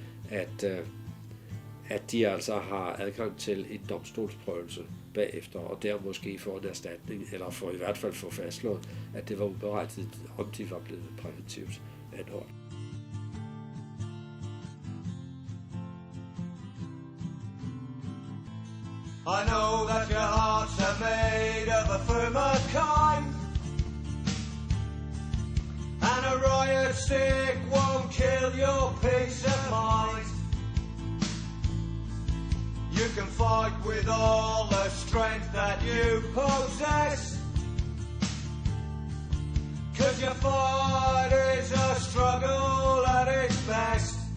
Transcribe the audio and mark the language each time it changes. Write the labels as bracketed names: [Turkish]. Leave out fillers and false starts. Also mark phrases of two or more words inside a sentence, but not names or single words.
[Danish] at de altså har adgang til en domstolsprøvelse bagefter, og der måske få en erstatning, eller for i hvert fald få fastslået, at det var uberettiget, om de var blevet præventivt anholdt. [English] I know that your hearts are made of a firmer kind, and a riot stick won't kill your peace of mind. You can fight with all the strength that you possess, 'cause your fight is a struggle at its best.